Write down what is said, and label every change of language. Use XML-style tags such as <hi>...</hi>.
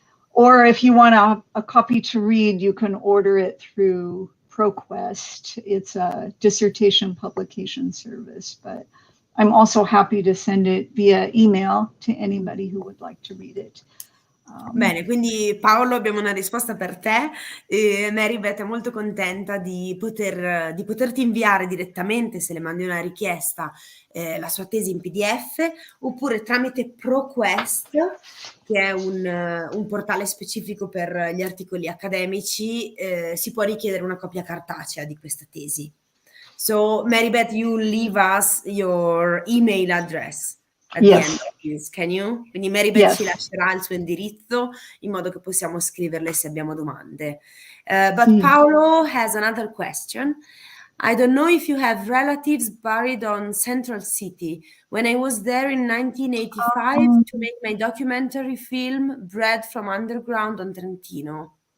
<en>Or if you want a copy to read, you can order it through ProQuest. It's a dissertation publication service, but I'm also happy to send it via email to anybody who would like to read it.</en> <it>Bene, quindi Paolo, abbiamo una risposta per te. Mary Beth è molto contenta di poterti inviare direttamente, se le mandi una richiesta, la sua tesi in PDF, oppure tramite ProQuest, che è un portale specifico per gli articoli accademici, si può richiedere una copia cartacea di questa tesi.</it> <en>So, Mary Beth, you leave us your email address. At the end of this, can you?</en> <it>Quindi Mary Beth ci lascerà il suo indirizzo in modo che possiamo scriverle se abbiamo domande.</it> <en>But Paolo has another question. I don't know if you have relatives buried on Central City. When I was there in 1985 to make my documentary film, Bread from Underground on Trentino.</en>